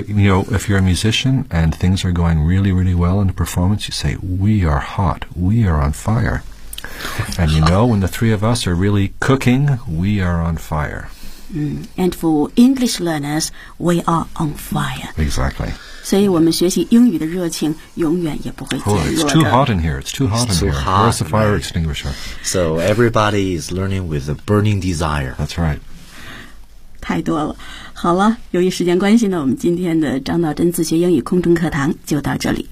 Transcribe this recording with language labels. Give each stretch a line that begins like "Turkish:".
English: You know, if you're a musician and things are going really, really well in a performance, you say, we are hot. We are on fire. And you know, when the three of us are really cooking, we are on fire. And for English learners, we are on fire. Exactly.
Chinese: 所以我们学习英语的热情永远也不会减弱的。
English: Oh, it's too hot in here. It's too hot in here. Where's the fire extinguisher? So everybody is learning with a burning desire. That's right.
Chinese: 太多了。好了，由于时间关系呢，我们今天的张道真自学英语空中课堂就到这里。